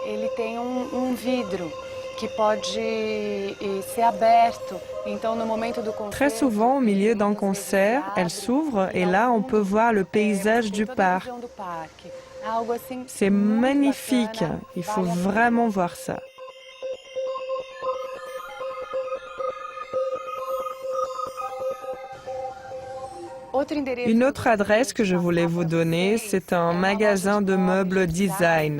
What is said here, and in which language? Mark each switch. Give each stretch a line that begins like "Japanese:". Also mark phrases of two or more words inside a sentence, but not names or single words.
Portuguese: tem vidro que pode ser aberto. Então, no momento do concerto,
French: Très souvent, au milieu d'un concert, elle s'ouvre et là, on peut voir le paysage du parc. C'est magnifique, il faut vraiment voir ça. Une autre adresse que je voulais vous donner, c'est un magasin de meubles design.